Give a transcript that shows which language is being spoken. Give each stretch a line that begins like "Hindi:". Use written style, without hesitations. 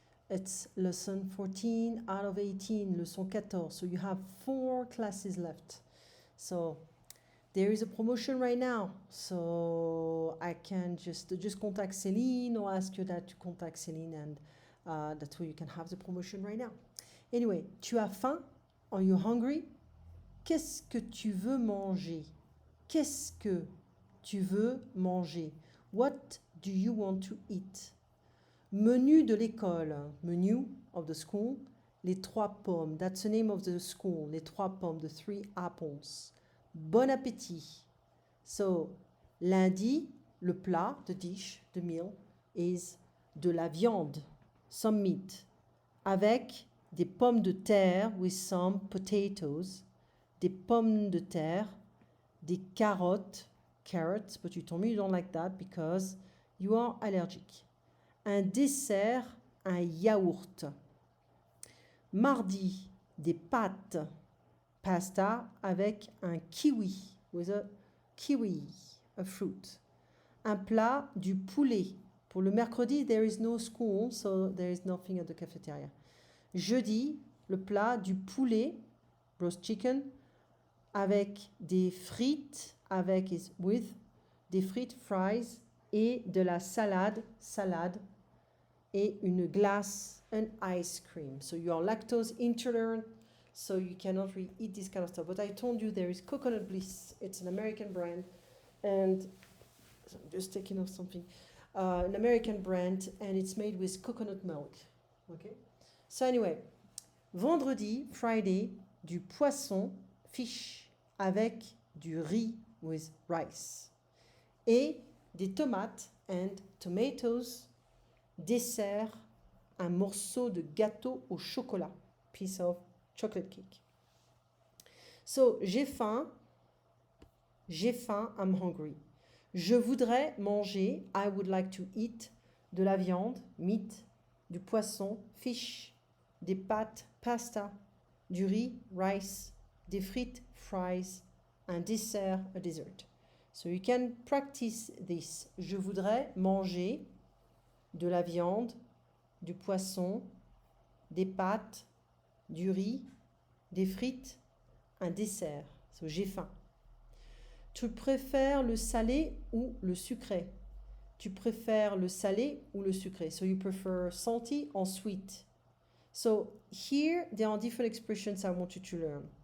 English: It's lesson 14 out of 18,
French: leçon 14.
English: So you have 4 classes left. So there is a promotion right now. So I can just contact Céline or ask you that to contact Céline and that's where you can have the promotion right now. Anyway,
French: tu as faim?
English: Are you hungry?
French: Qu'est-ce que tu veux manger? Qu'est-ce que tu veux manger?
English: What do you want to eat?
French: Menu de l'école.
English: Menu of the school.
French: Les 3 pommes.
English: That's the name of the school.
French: Les 3 pommes.
English: The 3 apples.
French: Bon appétit.
English: So,
French: lundi, le plat,
English: the dish, the meal, is
French: de la viande,
English: some meat,
French: avec des pommes de terre
English: with some potatoes,
French: des pommes de terre, des carottes,
English: carrots, but you told me you don't like that because you are allergic.
French: Un dessert, un yaourt. Mardi, des pâtes, pasta avec un kiwi,
English: with a kiwi, a fruit.
French: Un plat, du poulet. Pour le mercredi,
English: there is no school, so there is nothing at the cafeteria.
French: Jeudi, le plat, du poulet,
English: roast chicken,
French: avec des frites, with des frites, fries, et de la salade, et une glace,
English: an ice cream. So you are lactose intolerant, so you cannot really eat this kind of stuff. But I told you there is Coconut Bliss. It's an American brand, and so I'm just taking off something. An American brand, and it's made with coconut milk. Okay. So anyway,
French: vendredi, Friday, du poisson, fish, avec du riz,
English: with rice,
French: et des tomates
English: and tomatoes.
French: Dessert, un morceau de gâteau au chocolat,
English: piece of chocolate cake. So,
French: j'ai faim,
English: I'm hungry.
French: Je voudrais manger,
English: I would like to eat,
French: de la viande, meat, du poisson, fish, des pâtes, pasta, du riz, rice, des frites, fries, un dessert, a dessert.
English: So you can practice this.
French: Je voudrais manger de la viande, du poisson, des pâtes, du riz, des frites, un dessert. So j'ai faim. Tu préfères le salé ou le sucré? Tu préfères le salé ou le sucré?
English: So you prefer salty or sweet? So here there are different expressions I want you to learn.